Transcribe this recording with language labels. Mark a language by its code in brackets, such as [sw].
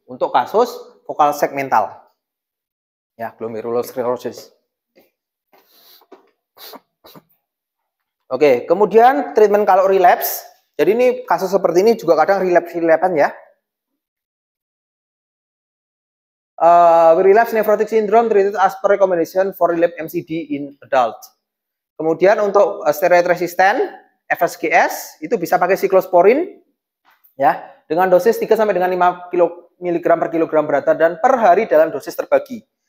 [id] Untuk kasus vokal segmental. Ya, glomerulosclerosis. Oke, kemudian treatment kalau relapse. Jadi ini kasus seperti ini juga kadang relapse-relapse ya. [en] Relapse nephrotic syndrome treated as per recommendation for relapse MCD in adult. [id] Kemudian untuk steroid resistant FSGS itu bisa pakai siklosporin ya dengan dosis 3 sampai dengan 5 mg per kilogram berat badan per hari dalam dosis terbagi.